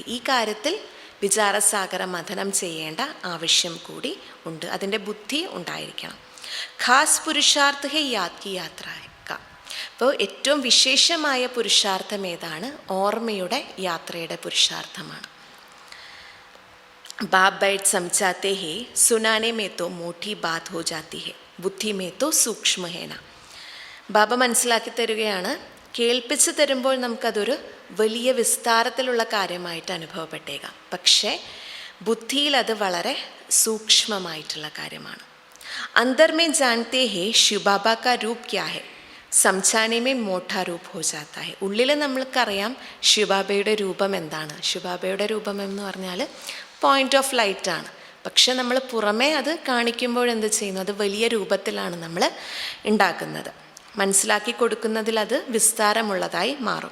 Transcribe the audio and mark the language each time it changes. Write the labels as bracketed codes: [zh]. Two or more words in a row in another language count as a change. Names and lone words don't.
[ml] ഈ കാര്യത്തിൽ വിചാരസാഗര മഥനം ചെയ്യേണ്ട ആവശ്യം കൂടി ഉണ്ട്, അതിൻ്റെ ബുദ്ധി ഉണ്ടായിരിക്കണം. [hi] ख़ास पुरुषार्थ है याद की यात्रा. [ml] അപ്പോൾ ഏറ്റവും വിശേഷമായ പുരുഷാർത്ഥം ഏതാണ്? ഓർമ്മയുടെ യാത്രയുടെ പുരുഷാർത്ഥമാണ്. [hi] बाप बैठ समझाते हैं, सुनाने में तो मोटी बात हो जाती है, ബുദ്ധി में तो സൂക്ഷ്മ है ना. [ml] ബാബ മനസ്സിലാക്കി തരികയാണ്, കേൾപ്പിച്ച് തരുമ്പോൾ നമുക്കതൊരു വലിയ വിസ്താരത്തിലുള്ള കാര്യമായിട്ട് അനുഭവപ്പെട്ടേക്കാം. പക്ഷേ ബുദ്ധിയിൽ അത് വളരെ സൂക്ഷ്മമായിട്ടുള്ള കാര്യമാണ്. [hi] अंदर में जानते हैं शिव बाबा का रूप क्या है, समझाने में मोटा रूप हो जाता है. [ml] ഉള്ളിൽ നമ്മൾക്കറിയാം ശിവബാബയുടെ രൂപം എന്താണ്. ശിവബാബയുടെ രൂപം എന്ന് പറഞ്ഞാൽ പോയിന്റ് ഓഫ് ലൈറ്റാണ്. പക്ഷെ നമ്മൾ പുറമേ അത് കാണിക്കുമ്പോഴെന്ത് ചെയ്യുന്നു, അത് വലിയ രൂപത്തിലാണ് നമ്മൾ ഉണ്ടാക്കുന്നത്. മനസ്സിലാക്കി കൊടുക്കുന്നതിൽ അത് വിസ്താരമുള്ളതായി മാറും.